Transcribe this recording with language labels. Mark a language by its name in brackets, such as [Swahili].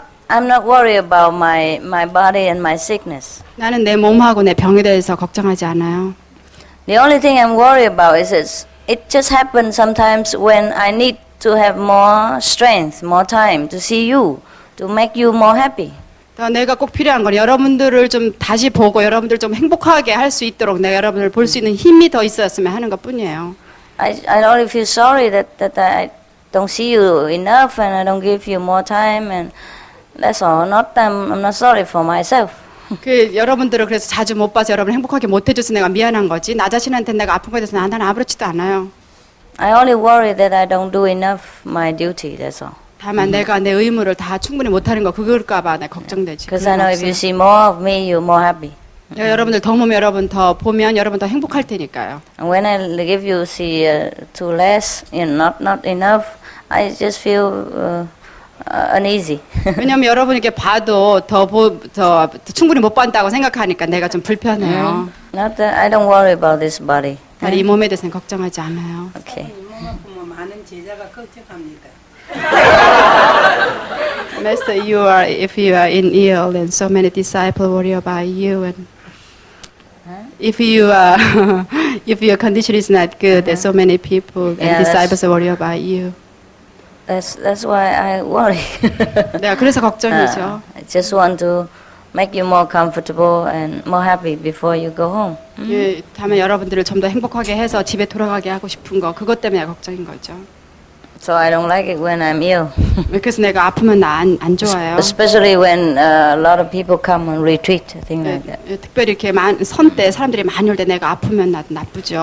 [English] I'm not worried about my body and my sickness. [Korean] 나는 내 몸하고 내 병에 대해서 걱정하지 않아요. [English] The only thing I'm worried about is it just happens sometimes when I need to have more strength, more time to see you, to make you more happy. [Korean] 내가 꼭 필요한 건 여러분들을 좀 다시 보고 여러분들 좀 행복하게 할 수 있도록 내가 여러분을 볼 수 있는 힘이 더 있었으면 하는 것뿐이에요. [English] I only feel sorry that I don't see you enough and I don't give you more time and that's all. I'm not sorry for myself. [Korean] 그 여러분들을 그래서 자주 못 봐서 여러분 행복하게 못 해줘서 내가 미안한 거지. 나 자신한테 내가 아픈 거에 대해서 나는 아무렇지도 않아요. [English] I only worry that I don't do enough my duty. That's all. [Korean] 다만 내가 내 의무를 다 충분히 못하는 거 그걸까봐 내가 걱정되지. [English] Because I know if you see more of me, you're more happy. [Korean] 여러분들 더 보면 여러분 더 보면 여러분 더 행복할 테니까요. [English] And when I give you see too less, not enough, I just feel uneasy. [Korean] 왜냐면 여러분 이렇게 봐도 더 충분히 못 본다고 생각하니까 내가 좀 불편해요. [English] Not that I don't worry about this body. [Korean] 이 몸에 대해서는 걱정하지 않아요. [English] Okay. [Korean] 많은 제자가 걱정합니다. [English] Master, if you are in ill, and so many disciples worry about you, and if your condition is not good, there's so many people and disciples worry about you. That's why I worry. [Korean] 내가 그래서 걱정이죠. [English] I just want to make you more comfortable and more happy before you go home. [Korean] 예, 다음에 여러분들을 좀 더 행복하게 해서 집에 돌아가게 하고 싶은 거 그것 때문에 걱정인 거죠. [English] So I don't like it when I'm ill. [Korean] 그래서 내가 아프면 안 좋아요. [English] Especially when a lot of people come on retreat, things like that. [Korean] 특별히 이렇게 선 때 사람들이 많이 올 때 내가 아프면 나쁘죠.